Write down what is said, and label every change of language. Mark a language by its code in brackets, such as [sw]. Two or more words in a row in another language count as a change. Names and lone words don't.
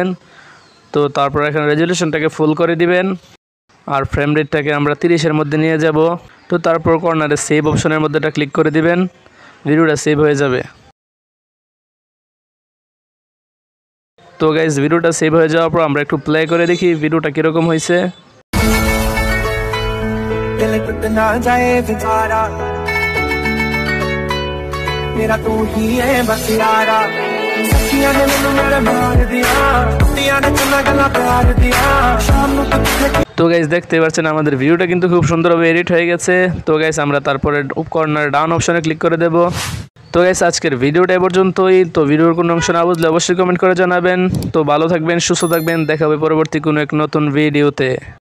[bn] তো তারপর এখানে রেজুলেশনটাকে ফুল করে দিবেন, আর ফ্রেম রেটটাকে আমরা 30-এর মধ্যে নিয়ে যাব। তো তারপর কর্নারে সেভ অপশনের মধ্যে এটা ক্লিক করে দিবেন, ভিডিওটা সেভ হয়ে যাবে। তো গাইস ভিডিওটা সেভ হয়ে যাওয়ার পর আমরা একটু প্লে করে দেখি ভিডিওটা কীরকম হয়েছে। [pa] ਮੇਰਾ ਤੂੰ ਹੀ ਹੈ ਬਸ ਯਾਰਾ ਸਖੀਆਂ ਨੇ ਮੈਨੂੰ ਮੇਰੇ ਮਾਰ ਦਿੱਤਾ ਕੁੱਤੀਆਂ ਨੇ ਚੰਨਾ ਗਲਾ ਪਿਆਰ ਦਿੱਤਾ ਸ਼ਾਮ ਨੂੰ [bn] তো গাইস দেখতে পাচ্ছেন আমাদের ভিডিওটা কিন্তু খুব সুন্দরভাবে এডিট হয়ে গেছে। তো গাইস আমরা তারপরে [en] corner down option [bn] ক্লিক করে দেব। তো গাইস আজকের ভিডিওটা এ পর্যন্তই। তো ভিডিওর কোনো অংশ না বুঝলে অবশ্যই কমেন্ট করে জানাবেন। তো ভালো থাকবেন, সুস্থ থাকবেন, দেখা হবে পরবর্তী কোনো এক নতুন ভিডিওতে।